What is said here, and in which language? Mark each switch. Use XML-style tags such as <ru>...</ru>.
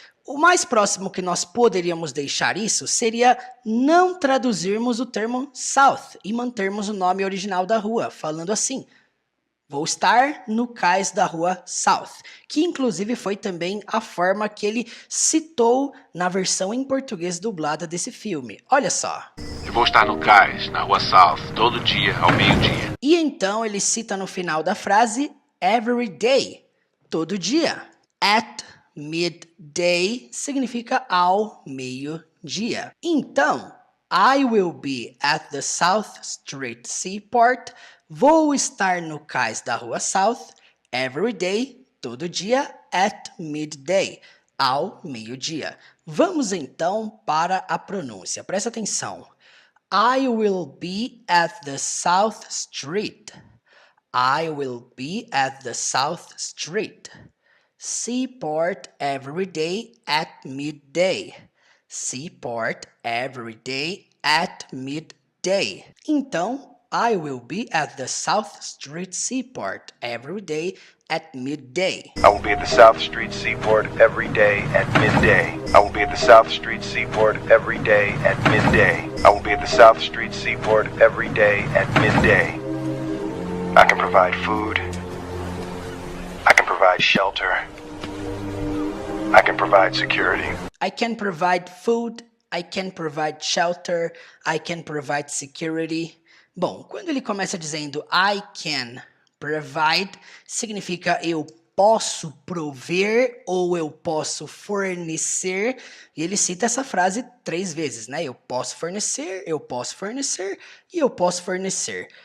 <pt>O mais próximo que nós poderíamos deixar isso seria não traduzirmos o termo South e mantermos o nome original da rua, falando assim: vou estar no cais da Rua South, que inclusive foi também a forma que ele citou na versão em português dublada desse filme. Olha só. Eu vou estar no cais, na Rua South, todo dia, ao meio-dia. E então ele cita no final da frase</pt> <en>every day,</en> <pt>todo dia.</pt> <en>At midday</en> <pt>significa ao meio-dia. Então,</pt> <en>I will be at the South Street Seaport.</en> <pt>Vou estar no cais da Rua South</pt> <en>every day,</en> <pt>todo dia,</pt> <en>at midday,</en> <pt>ao meio-dia. Vamos então para a pronúncia. Presta atenção.</pt> <en>I will be at the South Street. I will be at the South Street. Seaport every day at midday. Seaport every day at midday.</en> <pt>Então,</pt> <en>I will be at the South Street Seaport every day at midday. I will be at the South Street Seaport every day at midday. I will be at the South Street Seaport every day at midday. I will be at the South Street Seaport every day at midday. I can provide food. I can provide shelter. I can provide security. I can provide food, I can provide shelter, I can provide security.</en> <pt>Bom, quando ele começa dizendo</pt> <en>I can provide,</en> <pt>significa eu posso prover ou eu posso fornecer. E ele cita essa frase 3 vezes, né? Eu posso fornecer e eu posso fornecer.</pt>